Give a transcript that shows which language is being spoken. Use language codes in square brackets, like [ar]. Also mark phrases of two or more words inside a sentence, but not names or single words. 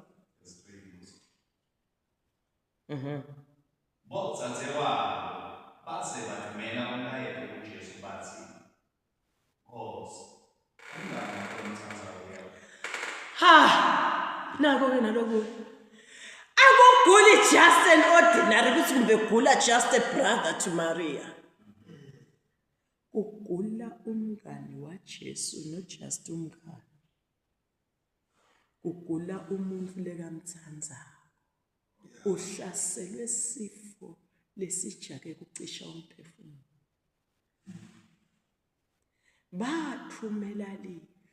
[ss] Bodzadzewabo base bavumela umlayeli kuJesu bathi, Nkosi, ungani umthandazo Ha! Nako ke naloku. Akuguli [en] just an ordinary [ss] kuthi kumbe gula [en] just a brother to Maria. [ss] Ugula umngani waJesu no just umngani. Ugula umuntu lekamthandayo. Uhlaselwe sifo lesijake kucisha umphefumulo. Bathumela livi.